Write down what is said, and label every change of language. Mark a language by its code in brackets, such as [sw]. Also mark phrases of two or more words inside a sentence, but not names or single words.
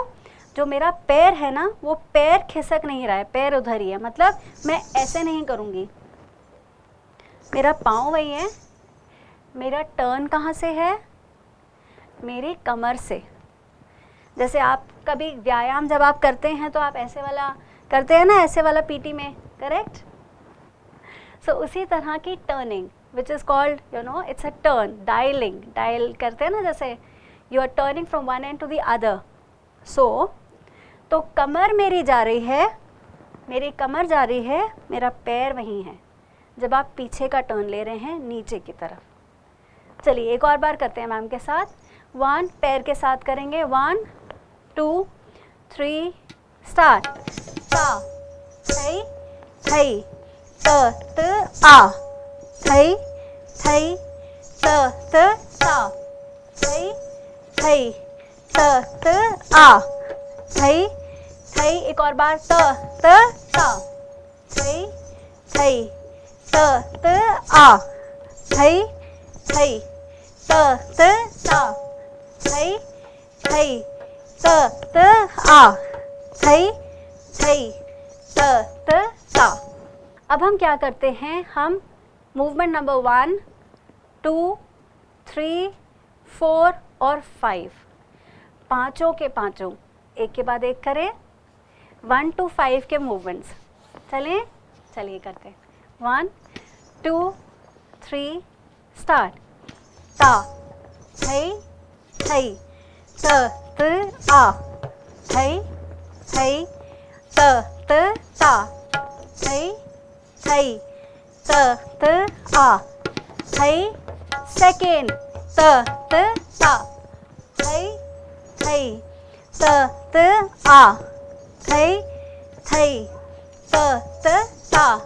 [hi] जो मेरा पैर है ना, वो पैर खिसक नहीं रहा है, पैर उधर ही है, मतलब मैं ऐसे नहीं करूँगी, मेरा पाँव वही है। मेरा टर्न कहाँ से है, मेरी कमर से। जैसे आप कभी व्यायाम जब आप करते हैं तो आप ऐसे वाला करते हैं ना, ऐसे वाला पीटी में, करेक्ट? सो उसी तरह की [en] turning which is called, you know, it's a turn, डायलिंग, [hi] डायल करते हैं ना, जैसे [en] you are turning from one and to the other. [hi] सो तो कमर मेरी जा रही है, मेरी कमर जा रही है, मेरा पैर वहीं है जब आप पीछे का टर्न ले रहे हैं नीचे की तरफ। चलिए एक और बार करते हैं मैम के साथ। 1 पैर के साथ करेंगे, 1 2 3 स्टार्ट, ता थई थई त त आ थई थई त त ता थई थई त त आ थई थई। एक और बार, त त ता थई थई त त आ थई थई त त ता थई थई त त आ थई थई त त ता। अब हम क्या करते हैं, हम [en] movement number [hi] 1 2 3 4 और 5 पाँचों के पाँचों एक के बाद एक करें। 1 to 5 के मूवमेंट्स चलें, चलिए करते हैं। 1 2 3 स्टार्ट, ता थई थई त त आ थई थई त त ता थई थई त त आ थई सेकेंड त त ता थई थई त त आ थई थई त त ता